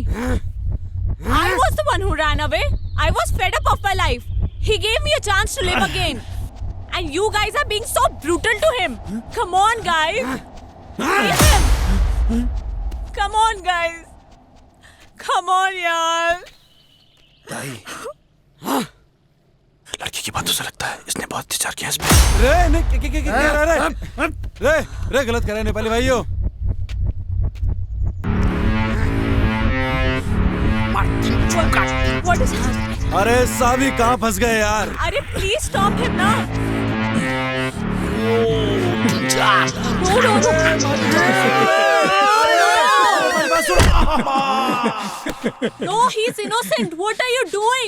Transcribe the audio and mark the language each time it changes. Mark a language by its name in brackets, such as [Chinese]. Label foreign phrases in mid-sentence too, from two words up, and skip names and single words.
[English] I was the one who ran away. I was fed up of my life. He gave me a chance to live again. And you guys are being so brutal to him. Come on, guys. Leave him. Come on, guys. Come on, यार. [Hindi] लड़की की बातों से लगता है इसने बहुत अत्याचार किया इस पे। रे गलत कर रहे हैं नेपाली भाइयों। [English] What is happening? [Hindi] अरे साभी कहाँ फंस गए यार? [English] अरे please stop him ना. No, he's innocent. What are you doing?